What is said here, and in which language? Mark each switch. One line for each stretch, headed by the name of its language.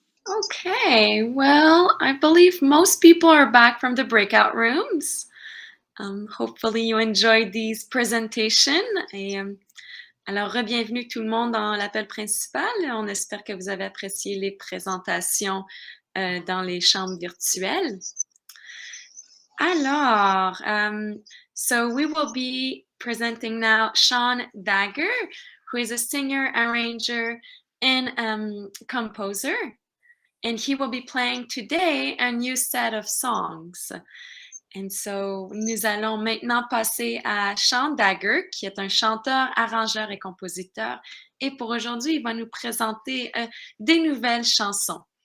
English: Okay, well, I believe most people are back from the breakout rooms. Hopefully you enjoyed these presentations.
French: Et, alors, bienvenue tout le monde dans l'appel principal. On espère que vous avez apprécié les présentations dans les chambres virtuelles.
English: Alors, so we will be presenting now Sean Dagger, who is a singer, arranger, and composer. And he will be playing today a new set of songs.
French: And so, nous allons maintenant passer à Sean Dagger, qui est un chanteur, arrangeur et compositeur. Et pour aujourd'hui, il va nous présenter des nouvelles chansons.